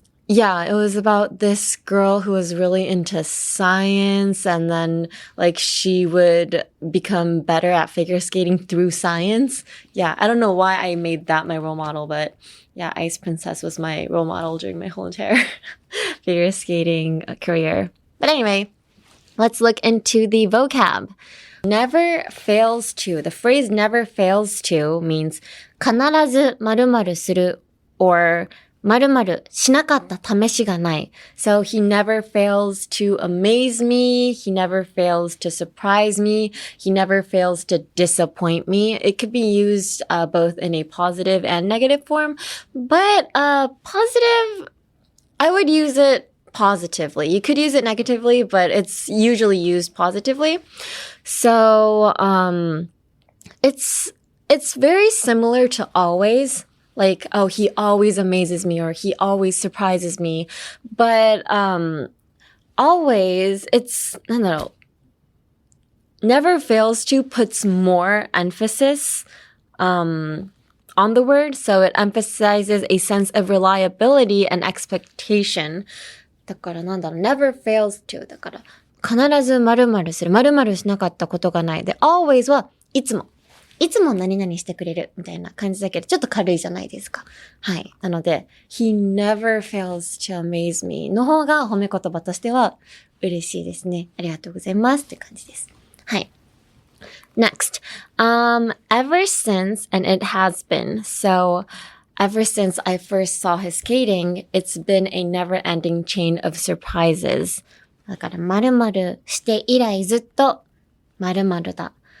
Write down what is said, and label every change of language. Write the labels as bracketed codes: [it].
[en] It was about this girl who was really into science and then like she would become better at figure skating through science. Yeah, I don't know why I made that my role model, but yeah, Ice Princess was my role model during my whole entire figure skating career. But anyway, let's look into the vocab. Never fails to. The phrase never fails to means 必ず〇〇する or 〇〇しなかった試しがない。 So he never fails to amaze me. He never fails to surprise me. He never fails to disappoint me. It could be used both in a positive and negative form. But positive, I would use it positively. You could use it negatively, but it's usually used positively. So it's very similar to always. Like, oh, he always amazes me or he always surprises me. But always, it's, never fails to puts more emphasis on the word. So it emphasizes a sense of reliability and expectation. だから never fails to. [ja] だから必ず〇〇する。〇〇しなかったことがない。で、always はいつも。いつも何々してくれるみたいな感じだけど、ちょっと軽いじゃないですか。はい。なので、 he never fails to amaze me の方が褒め言葉としては嬉しいですね。ありがとうございますって感じです。 [en] はい。 Next. Ever since, and it has been. So, ever since I first saw his skating, it's been a never-ending chain of surprises. [ja] だから、〇〇して以来ずっと〇〇だ。